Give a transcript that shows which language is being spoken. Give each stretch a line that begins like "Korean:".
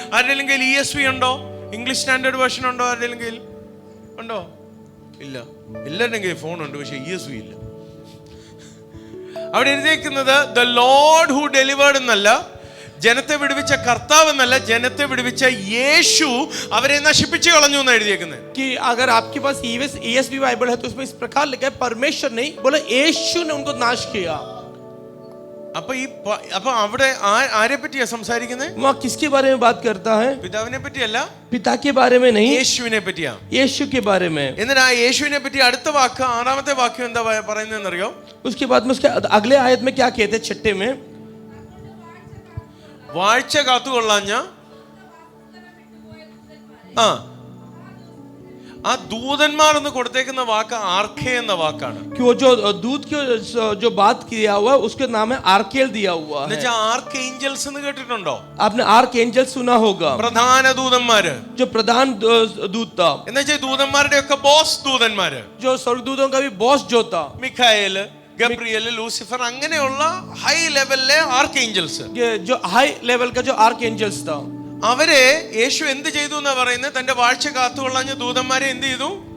Malayalam: ആരുടെയെങ്കിലും കയ്യിൽ ESV ഉണ്ടോ? ഇംഗ്ലീഷ് സ്റ്റാൻഡേർഡ് വേർഷൻ ഉണ്ടോ? ആരുടെയെങ്കിലും കയ്യിൽ ഉണ്ടോ? ഇല്ല. എല്ലാവരുടെയും കയ്യിൽ ഫോണുണ്ട്, പക്ഷേ ESV ഇല്ല. അവിടെ എഴുതിയിരിക്കുന്നത്
English: the lord who delivered
Malayalam: എന്നല്ല, ജനത്തെ വിടുവിച്ച കർത്താവ് എന്നല്ല, ജനത്തെ വിടുവിച്ച യേശു അവരെ നശിപ്പിച്ചു കളഞ്ഞു എന്ന് എഴുതിയേക്കുന്നത്.
Hindi: कि अगर आपके पास ESV बाइबल है तो उसमें इस प्रकार लिखा है परमेश्वर नहीं बोला, यीशु ने उनको नाश किया.
Malayalam: അപ്പൊ അവിടെ ആരെ പറ്റിയാ സംസാരിക്കുന്നത്?
Hindi: वहाँ किसके बारे में बात करता है?
Malayalam: പിതാവിനെ പറ്റിയല്ല,
Hindi: पिता के बारे में नहीं,
Malayalam: യേശുവിനെ പറ്റിയാ.
Hindi: यीशु के बारे में.
Malayalam: എന്നിട്ട് ആ യേശുവിനെ പറ്റി അടുത്ത വാക്ക് 6ാമത്തെ വാക്യം എന്താ പറയുന്നതെന്നറിയോ?
Hindi: उसके बाद में उसके अगले आयत में क्या कहते हैं 6ठे में?
Malayalam: വാഴ്ച കാത്തുകൊള്ളാഞ്ഞ ആ ദൂതന്മാർ എന്ന് കൊടുത്തേക്കുന്ന വാക്ക് ആർക്കേ എന്ന വാക്കാണ്.
Hindi: कि वो जो दूत की जो बात किया हुआ है उसके नाम है आर्केल दिया हुआ है.
Malayalam: എന്നുവെച്ചാൽ ആർക്ക് ഏഞ്ചൽസ് എന്ന് കേട്ടിട്ടുണ്ടോ?
Hindi: आपने आर्क एंजल सुना होगा,
Malayalam: പ്രധാന ദൂതന്മാര്.
Hindi: जो प्रधान दूत था,
Malayalam: എന്നുവെച്ചാൽ ദൂതന്മാരുടെ ഒക്കെ ബോസ് ദൂതന്മാര്.
Hindi: जो स्वर्गदूतों का भी बॉस जो था,
Malayalam: മിഖായേല്, ഗബ്രിയേൽ, ലൂസിഫർ, അങ്ങനെയുള്ള ഹൈ ലെവലിലെ ആർക്ക് ഏഞ്ചൽസ്.
Hindi: ये जो हाई लेवल का जो आर्क एंजल्स था,
Malayalam: അവരെ യേശു എന്ത് ചെയ്തു എന്നാ പറയുന്നത്? തന്റെ വാഴ്ച കാത്തുകൊള്ളാഞ്ഞ ദൂതന്മാരെ എന്ത് ചെയ്തു?